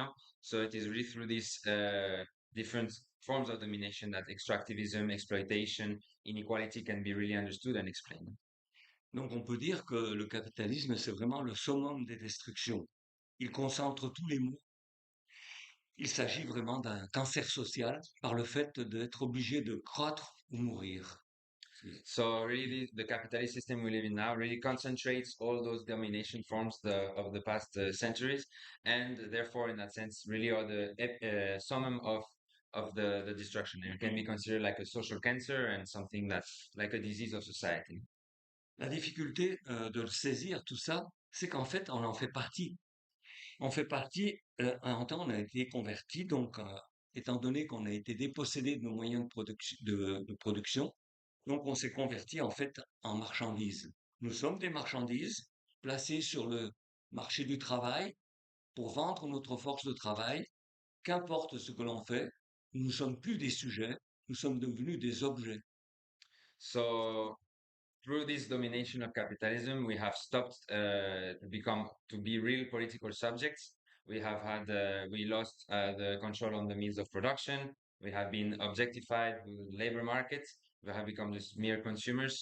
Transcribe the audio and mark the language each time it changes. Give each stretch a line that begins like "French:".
English: No, so it is really through these different forms of domination that extractivism, exploitation, inequality can be really understood and explained.
French: Donc on peut dire que le capitalisme, c'est vraiment le summum des destructions. Il concentre tous les maux. Il s'agit vraiment d'un cancer social par le fait d'être obligé de croître ou mourir.
English: So really, the capitalist system we live in now really concentrates all those domination forms of the past centuries, and therefore, in that sense, really are the summum of the destruction. And it can be considered like a social cancer and something that's like a disease of society.
French: La difficulté de saisir tout ça, c'est qu'en fait, on en fait partie. On fait partie, un temps, on a été converti, donc, étant donné qu'on a été dépossédé de nos moyens de production, donc on s'est converti en fait en marchandises. Nous sommes des marchandises placées sur le marché du travail pour vendre notre force de travail. Qu'importe ce que l'on fait, nous ne sommes plus des sujets, nous sommes devenus des objets.
English: So through this domination of capitalism, we have stopped to be real political subjects. We have had we lost the control on the means of production. We have been objectified with labor markets. We have become just mere consumers.